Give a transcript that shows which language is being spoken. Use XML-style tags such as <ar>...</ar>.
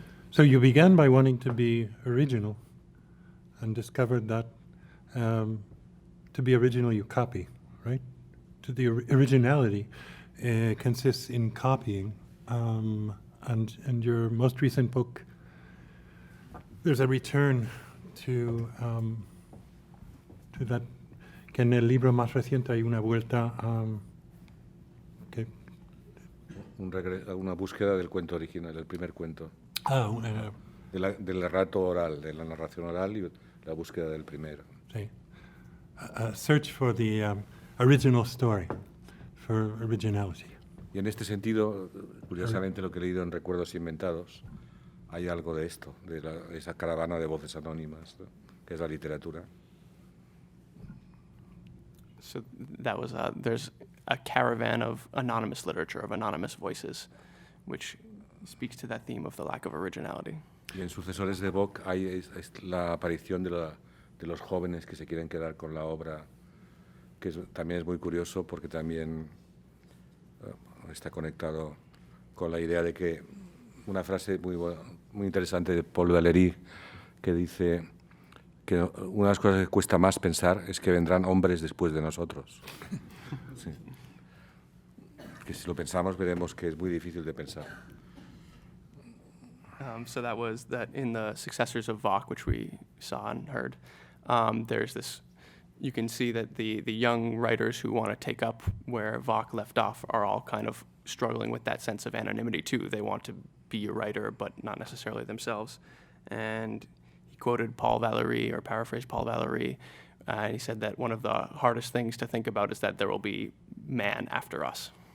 <en>So you began by wanting to be original and discovered that to be original you copy, right? To the originality consists in copying. And your most recent book, there's a return to that, que en el libro más reciente hay una vuelta que</en> <es>Una búsqueda del cuento original, del primer cuento. Del Del relato oral, de la narración oral y la búsqueda del primero. sí.</es> <en>A search for the original story, for originality.</en> <es>Y en este sentido, curiosamente, lo que he leído en Recuerdos Inventados, hay algo de esto, de esa caravana de voces anónimas, ¿no? Que es la literatura.</es> <en>So that was there's a caravan of anonymous literature, of anonymous voices, which speaks to that theme of the lack of originality.</en> <es>Y en Sucesores de Bock hay la aparición de los jóvenes que se quieren quedar con la obra, que también es muy curioso porque también está conectado con la idea de que una frase muy interesante de Paul Valéry que dice que una de las cosas que cuesta más pensar es que vendrán hombres después de nosotros. Sí. Que si lo pensamos veremos que es muy difícil de pensar.</es> <en>So that was that in the Successors of Vok, which we saw and heard, there's this, you can see that the young writers who want to take up where Vok left off are all kind of struggling with that sense of anonymity too. They want to be a writer, but not necessarily themselves. And he quoted Paul Valéry, or paraphrased Paul Valéry, and he said that one of the hardest things to think about is that there will be man after us.</en>